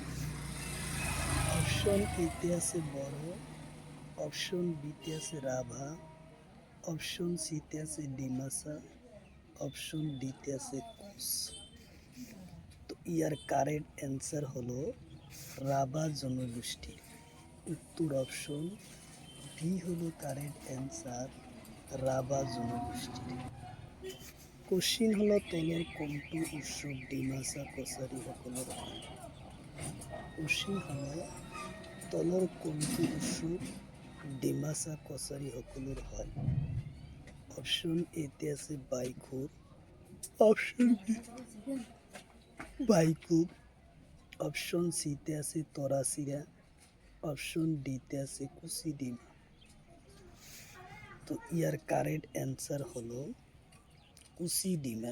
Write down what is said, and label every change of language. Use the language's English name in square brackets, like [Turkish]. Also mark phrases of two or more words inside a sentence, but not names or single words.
[Bangla] অপশন এতে আছে বড়ো, অপশন বিতে আছে রাভা, অপশন সিতে আছে ডিমাসা, অপশন ডিতে আছে কোচ। তো ইয়ার [English] correct answer [Bangla] হলো রাভা জনগোষ্ঠী। উত্তর অপশন বি হলো [English] correct answer, [Bangla] রাভা জনগোষ্ঠী। [Assamese] কোশ্চিন হলো তলৰ কোনটো উৎসৱ ডিমাসা কছাৰী সকলৰ হয়? কোশ্চিন হলো তলৰ কোনটো উৎসৱ ডিমাসা কছাৰী সকলৰ হয়? [Bangla] অপশন এতে আছে বাইখুর, অপশন বি বাইকুব, অপশন সিতে আছে তরাসিরা, অপশন ডিতে আছে কুচিডিমা। তো ইয়ার [English] correct answer [Bangla] হলো কুচিডিমা।